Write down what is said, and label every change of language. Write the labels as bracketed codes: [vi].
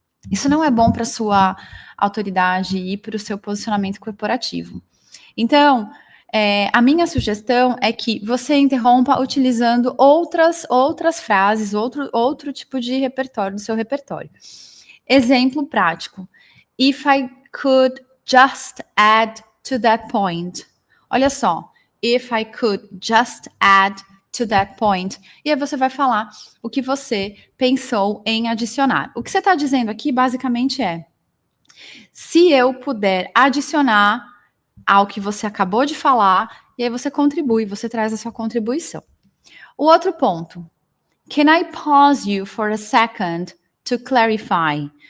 [pt] Isso não é bom para sua autoridade e para o seu posicionamento corporativo. Então, a minha sugestão é que você interrompa utilizando outras frases, outro tipo de repertório, do seu repertório. Exemplo prático. [en] If I could just add to that point. [pt] Olha só. [en] If I could just add to that point. [pt] E aí você vai falar o que você pensou em adicionar. O que você está dizendo aqui, basicamente, se eu puder adicionar ao que você acabou de falar, e aí você contribui, você traz a sua contribuição. O outro ponto. [en] Can I pause you for a second to clarify?